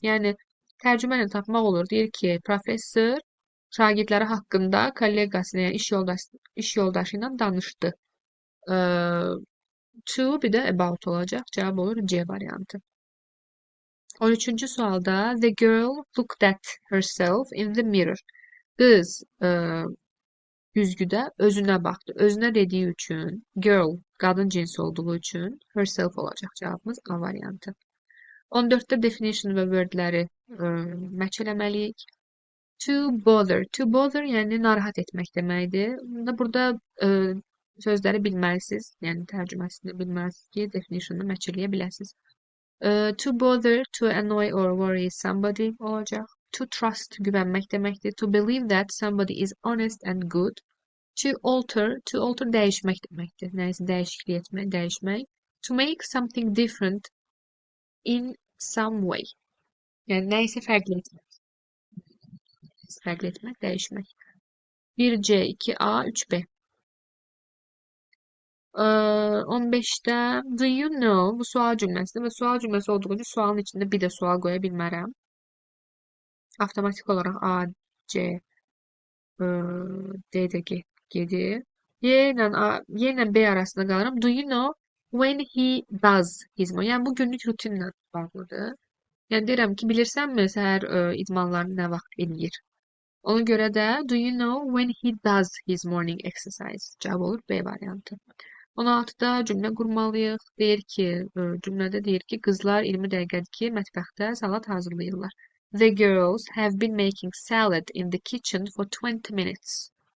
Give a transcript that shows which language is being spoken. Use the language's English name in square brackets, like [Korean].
[Azerbaijani] Yəni tərcümə ilə tapmaq olur. Deyir ki, professor şagirdləri haqqında kolleqasına, yəni iş yoldaşı ilə danışdı. To bir də about olacaq. Cavab olur C variantı. 13-cü sualda [English] the girl looked at herself in the mirror. [Azerbaijani] Qız güzgüdə özünə baxdı. Özünə dediyi üçün girl qadın cinsi olduğu üçün herself olacaq cavabımız A variantı. 14-də definition və wordləri match eləməliyik. To bother. To bother yəni narahat etmək deməkdir. Burada sözləri bilməlisiniz. Yəni tərcüməsini bilməlisiniz ki, definition'ını match eləyə biləsiniz. [English] To bother, to annoy or worry somebody olacaq. To trust, [Azerbaijani] güvənmək deməkdir. [English] To believe that somebody is honest and good. To alter [Azerbaijani] dəyişmək deməkdir. Nəyisə dəyişiklik etmək, dəyişmək. [English] To make something different in some way. [Azerbaijani] Yəni nəyisə fərqli etmək. Fərqli etmək, dəyişmək. 1C, 2A, 3B. 15'də [English] do you know [Azerbaijani] bu sual cümləsidir və sual cümləsi olduğu üçün sualın içində bir də sual qoya bilmərəm. Avtomatik olaraq A, C, D də gedir. Y ilə B arasında qalıram. [English] Do you know when he does his morning? [Azerbaijani] Yəni bu günlük rutinlə bağlıdır. Yəni deyirəm ki, bilirsənmi səhər idmanlarını nə vaxt eləyir? Ona görə də [English] do you know when he does his morning exercise? [Azerbaijani] Cavab olur B variantı. 16'da cümlə qurmalıyıq. Deyir ki, cümlədə deyir ki, qızlar 20 dəqiqədir ki, mətbəxdə salat hazırlayırlar. [English] The girls have been making salad in the kitchen for 20 minutes.